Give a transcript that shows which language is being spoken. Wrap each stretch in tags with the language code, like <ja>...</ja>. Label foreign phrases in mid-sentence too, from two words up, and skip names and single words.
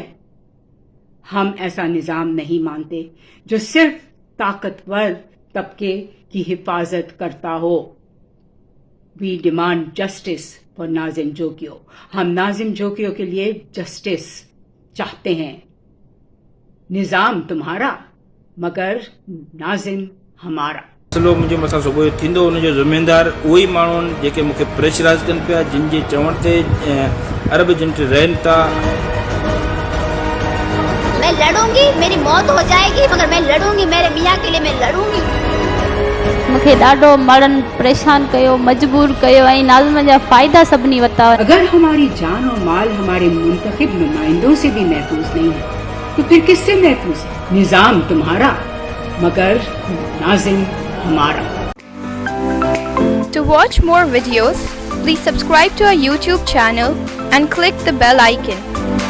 <ur>ہم ایسا نظام نہیں مانتے جو صرف طاقتور طبقے کی حفاظت کرتا ہو.</ur> <en>We demand justice for Nazim Jokhio.</en> <ur>ہم ناظم جوکھیو کے لیے جسٹس چاہتے ہیں. نظام تمہارا مگر ناظم ہمارا.</ur> <sd>मसइलो मुंहिंजे मथां सुबुह जो थींदो हुनजो ज़िमेदार उहे ई माण्हू आहिनि जेके मूंखे प्रेशराइज़ कनि पिया, जिन जे चवण ते अरब एजेंट रहनि था।</sd> <ur>میں لڑوں گی، میری موت ہو جائے گی مگر میں لڑوں گی، میرے میاں کے لیے میں لڑوں گی.</ur> <sd>मूंखे ॾाढो माण्हुनि परेशान कयो, मजबूर कयो ऐं नाज़िम जा फ़ाइदा सभिनी वरिता।</sd> <ur>اگر ہماری جان اور مال ہمارے منتخب نمائندوں سے بھی محفوظ نہیں ہے تو پھر کس سے محفوظ ہے? نظام تمہارا مگر ناظم ہمارا.</ur> <en>To watch more videos, please subscribe to our YouTube channel and click the bell icon.</en>